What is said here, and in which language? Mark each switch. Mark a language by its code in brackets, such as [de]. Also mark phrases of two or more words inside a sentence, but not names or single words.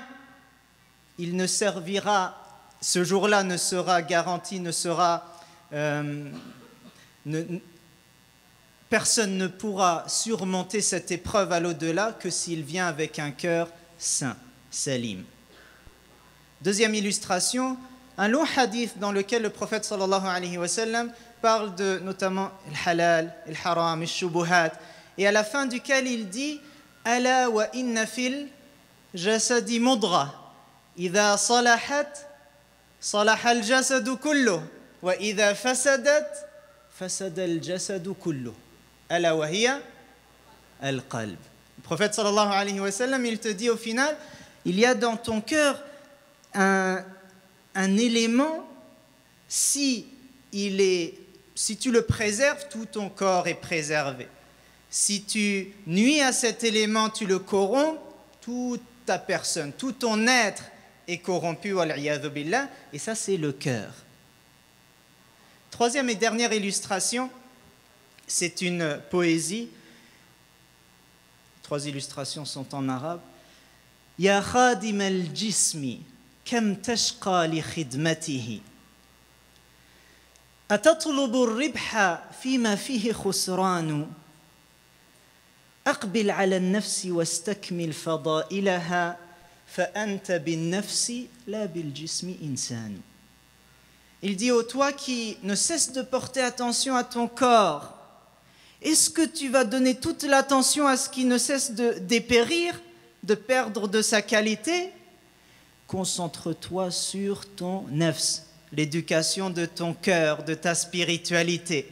[fr] Il ne servira, ce jour-là ne sera garanti, personne ne pourra surmonter cette épreuve à l'au-delà que s'il vient avec un cœur saint, salim. » Deuxième illustration, un long hadith dans lequel le prophète [ar] صلى الله عليه وسلم [fr] parle de notamment le halal, le haram, le shubuhat, et à la fin duquel il dit « [ar] ألا وإن في الجسد مضغة إذا صلحت صلح الجسد كله وإذا فسدت فسد الجسد كله. ألا وهي القلب. [fr] » Le prophète [ar] صلى الله عليه وسلم, [fr] il te dit au final, il y a dans ton cœur un élément, si tu le préserves, tout ton corps est préservé. Si tu nuis à cet élément, tu le corromps, toute ta personne, tout ton être est corrompu, [ar] والعياذ بالله, [fr] et ça c'est le cœur. Troisième et dernière illustration, c'est une poésie. 3 illustrations sont en arabe. [ar] يا خادم الجسم كم تشقى لخدمته أتطلب الربح فيما فيه خسران أقبل على النفس واستكمل فضائلها فأنت بالنفس لا بالجسم إنسان. [fr] Il dit ô toi qui ne cesse de porter attention à ton corps, est-ce que tu vas donner toute l'attention à ce qui ne cesse de dépérir, de perdre de sa qualité? Concentre-toi sur ton nafs, l'éducation de ton cœur, de ta spiritualité.